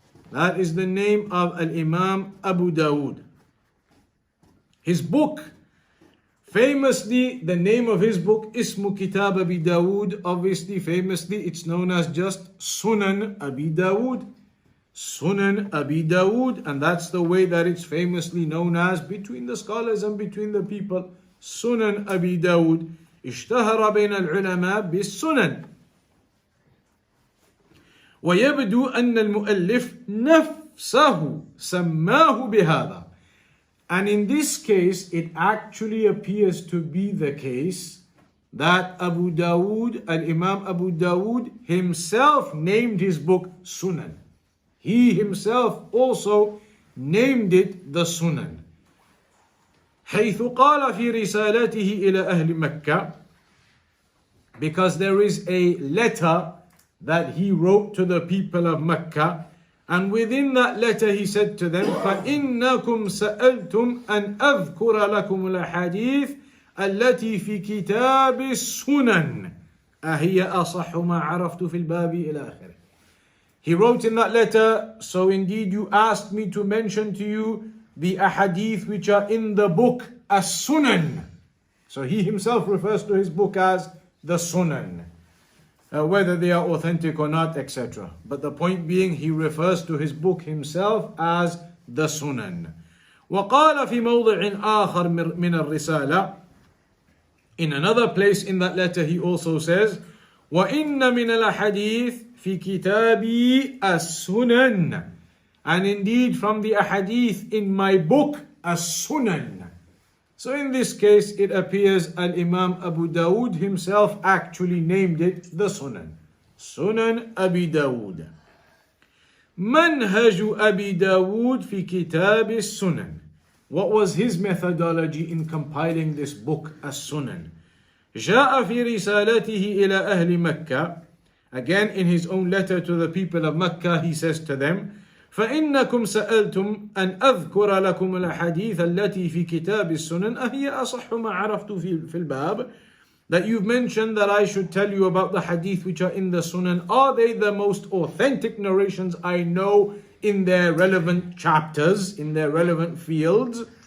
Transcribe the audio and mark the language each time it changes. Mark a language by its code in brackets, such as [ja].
[en] That is the name of al-Imam Abu Dawood. His book, famously, the name of his book, [ar] Ismu Kitab Abi Dawood, [en] obviously, famously, it's known as just Sunan Abi Dawood. Sunan Abi Dawood, and that's the way that it's famously known as between the scholars and between the people. Sunan Abi Dawood. [ar] اشتهر بين العلماء بالسنن. ويبدو أن المؤلف نفسه سماه بهذا. [en] And in this case, it actually appears to be the case that Abu Dawood, Al-Imam Abu Dawood himself named his book Sunan. He himself also named it the Sunan. [ar] حيث قال في رسالته إلى أهل مكة [en] because there is a letter that he wrote to the people of Mecca, and within that letter he said to them, [ar] فَإِنَّكُمْ سَأَلْتُمْ أَنْ أَذْكُرَ لَكُمُ الْأَحَادِيثِ التي في كتاب السنن أهي أصح ما عرفت في الباب إلى آخره. [en] He wrote in that letter, so indeed you asked me to mention to you the ahadith which are in the book As Sunan. So he himself refers to his book as the Sunan, whether they are authentic or not, etc. But the point being, he refers to his book himself as the Sunan. [ar] وقال في موضع آخر من الرسالة. [en] In another place in that letter he also says, [ar] وَإِنَّ مِنَ الْأَحَادِيثِ فِي كِتَابِي السُّنَنِ. [en] And indeed from the ahadith in my book As-Sunan. So in this case it appears Al-Imam Abu Dawood himself actually named it the Sunan. Sunan Abi Dawood. [ar] منهج أبي داود في كتاب السنن. [en] What was his methodology in compiling this book As-Sunan? [ar] جاء في رسالته إلى أهل مكة. [en] Again in his own letter to the people of Mecca he says to them, [ar] فإنكم سألتم أن أذكر لكم الأحاديث التي في كتاب السنن أهي أصح ما عرفت في الباب. [en] That you've mentioned that I should tell you about the hadith which are in the Sunan. Are they the most authentic narrations I know in their relevant chapters, in their relevant fields?